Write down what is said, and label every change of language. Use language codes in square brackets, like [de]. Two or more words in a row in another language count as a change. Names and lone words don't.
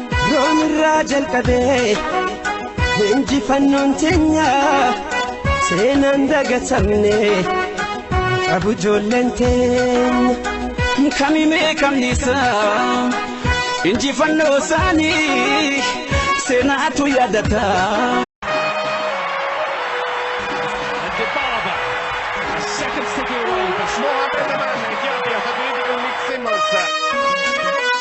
[om] Room irraa jalqabee, injifannoon teenya, seenaan dagatamne, qabu ijoolleen teenya. Kamime kamnisa, injifannoo isaanii, seenaatu yaadata. [en] And Dybala, a second sticky away for Schmeichel. [it] Mohamed Aman, Etiopia, Stati Uniti con Nick Simmons.